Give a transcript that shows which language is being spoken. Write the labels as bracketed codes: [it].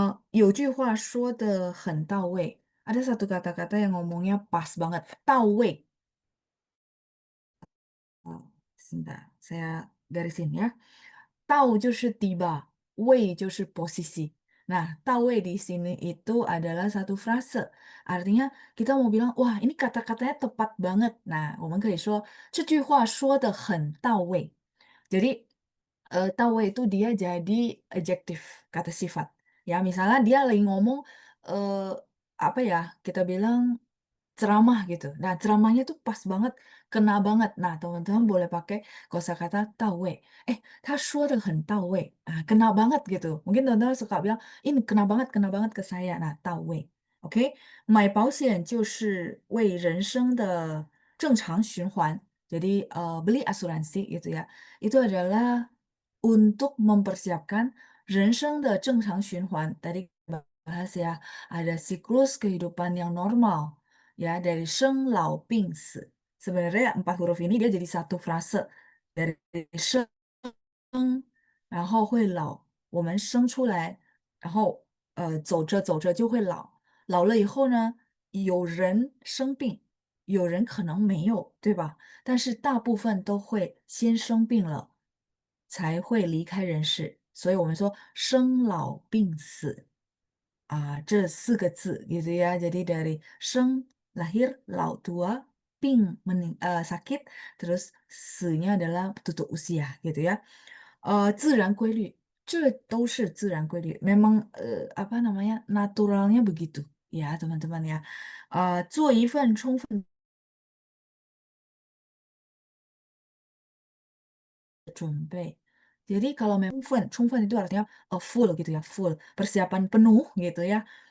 [zh] 有句话说得很到位. [id] Ada satu kata-kata yang ngomongnya pas banget, 到位. sebentar, saya garisin ya. Tahu 就是 tiba, 位就是 posisi. Nah, 到位 di sini itu adalah satu frase. Artinya kita mau bilang, wah ini kata-katanya tepat banget. [zh] Nah, 我们可以说这句话说得很到位. [id] Jadi, 到位 itu dia jadi adjektif, kata sifat. Ya, misalnya dia lagi ngomong, eee, apa ya, kita bilang ceramah gitu. Nah, ceramahnya tuh pas banget, kena banget. Nah, teman-teman boleh pakai kosakata 到位. [zh] "他说得很到位." [id] Ah, kena banget gitu. Mungkin teman-teman suka bilang, "Ini kena banget ke saya." Nah, 到位.Oke? [zh] 买保险就是为人生的正常循环. [id] Jadi, beli asuransi gitu ya, itu adalah untuk mempersiapkan 人生的正常循环. Tadi bahas ya, ada siklus kehidupan yang normal. Ya, dari 生老病死. Sebenarnya 4 huruf ini dia jadi satu frase. [zh] Dari 生，然后会老，我们生出来，然后走着走着就会老，老了以后呢，有人生病，有人可能没有，对吧？但是大部分都会先生病了，才会离开人世。所以我们说生老病死。这四个字 [id] gitu ya. Jadi dari 生 lahir, 老 tua, 病 sakit, terus 死nya adalah tutup usia gitu ya. [zh] 自然规律，这都是自然规律. [id] Memang apa namanya naturalnya begitu ya teman-teman ya. [zh] 做一份充分准备. [id] Jadi kalau memang充分 itu artinya full gitu ya, full, persiapan penuh gitu ya.